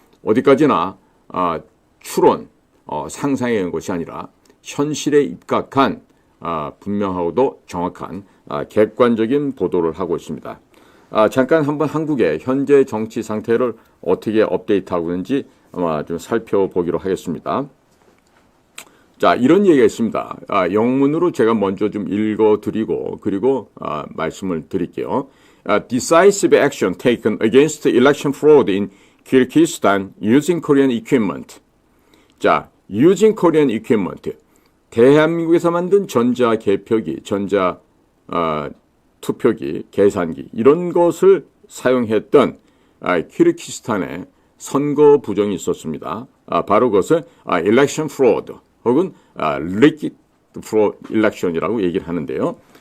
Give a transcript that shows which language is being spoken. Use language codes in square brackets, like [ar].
[ko] 어디까지나 추론, 상상의 것이 아니라 현실에 입각한 분명하고도 정확한 객관적인 보도를 하고 있습니다. 잠깐 한번 한국의 현재 정치 상태를 어떻게 업데이트하고 있는지 아마 좀 살펴보기로 하겠습니다. 자, 이런 얘기가 있습니다. 영문으로 제가 먼저 좀 읽어드리고 그리고 말씀을 드릴게요. [en] Decisive action taken against election fraud in Kyrgyzstan using Korean equipment. [ko] 자, [en] using Korean equipment. [ko] 대한민국에서 만든 전자 개표기, 전자 투표기, 계산기 이런 것을 사용했던 키르기스탄의 선거 부정이 있었습니다. 바로 그것을 [en] election fraud [ko] 혹은 [en] liquid fraud election [ko] 이라고 얘기를 하는데요.